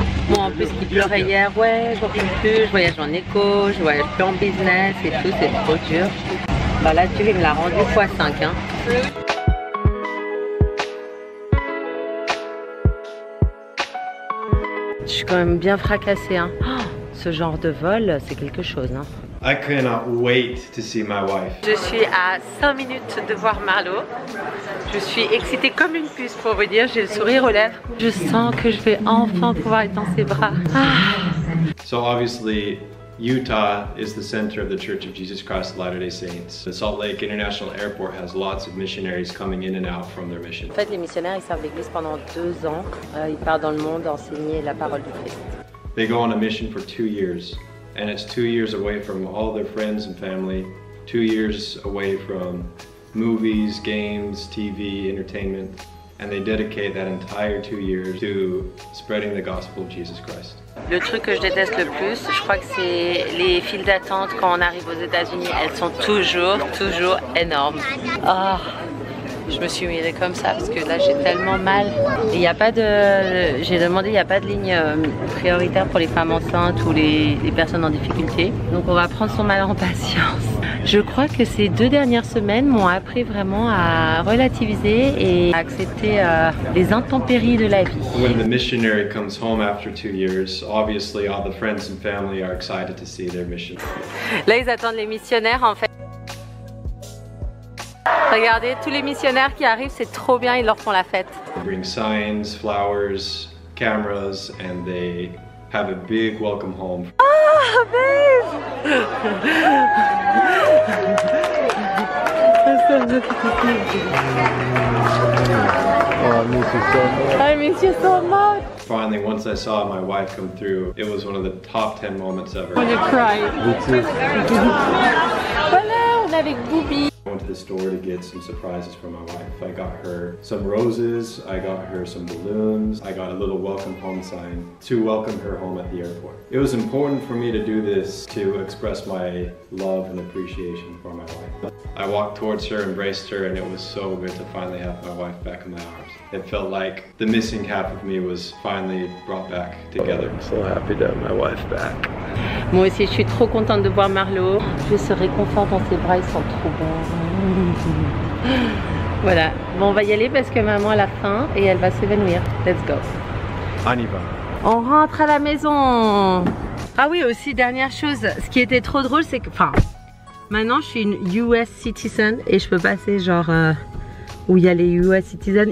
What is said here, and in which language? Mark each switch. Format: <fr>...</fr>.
<fr>Moi en plus qui pleurait hier, ouais, je reviens plus, je voyage en éco, je voyage plus en business et tout, c'est trop dur. Bah là, tu me l'as rendu x5 hein. Je suis quand même bien fracassée hein. Oh, ce genre de vol, c'est quelque chose hein.</fr> <en>I cannot wait to see my wife.</en> <fr>Je suis à 5 minutes de voir Marlo. Je suis excitée comme une puce pour vous dire, j'ai le sourire aux lèvres. Je sens que je vais enfin pouvoir être dans ses bras. Ah.</fr> <en>So obviously, Utah is the center of the Church of Jesus Christ of Latter-day Saints. The Salt Lake International Airport has lots of missionaries coming in and out from their mission.</en> <fr>En fait, les missionnaires, ils servent l'église pendant 2 ans. Ils partent dans le monde enseigner la parole du Christ.</fr> <en>They go on a mission for 2 years. And it's 2 years away from all their friends and family, 2 years away from movies, games, TV, entertainment, and they dedicate that entire 2 years to spreading the gospel of Jesus Christ.</en> <fr>Le truc que je déteste le plus, je crois que c'est les files d'attente quand on arrive aux États-Unis. Elles sont toujours énormes. Oh. Je me suis mirée comme ça parce que là j'ai tellement mal. Il n'y a pas de, j'ai demandé, il n'y a pas de ligne prioritaire pour les femmes enceintes ou les personnes en difficulté. Donc on va prendre son mal en patience. Je crois que ces 2 dernières semaines m'ont appris vraiment à relativiser et à accepter les intempéries de la vie.</fr> <en>When the missionary comes home after 2 years, obviously all the friends and family are excited to see their mission.</en> <fr>Là ils attendent les missionnaires en fait. Regardez, tous les missionnaires qui arrivent, c'est trop bien, ils leur font la fête.</fr> <en>They bring signs, flowers, cameras, and they have a big welcome home. Ah, babe! I miss you so much. Finally, once I saw my wife come through, it was one of the top 10 moments ever.</en> <fr>On a</fr> <en>cried.</en> <fr>Voilà, on est avec Boubi.</fr> <en>I went to the store to get some surprises for my wife. I got her some roses, I got her some balloons, I got a little welcome home sign to welcome her home at the airport. It was important for me to do this to express my love and appreciation for my wife. I walked towards her, embraced her, and it was so good to finally have my wife back in my arms. It felt like the missing half of me was finally brought back together. I'm so happy to have my wife back.</en> <fr>Moi aussi, je suis trop contente de voir Marlo. Je se réconfort dans ses bras, ils sont trop bons. Voilà, bon, on va y aller parce que maman elle a faim et elle va s'évanouir.</fr> <en>Let's go.</en> <fr>On y va. On rentre à la maison. Ah oui, aussi, dernière chose, ce qui était trop drôle, c'est que, enfin, maintenant je suis une</fr> <en>US citizen</en> <fr>et je peux passer genre où il y a les US citizens.</fr>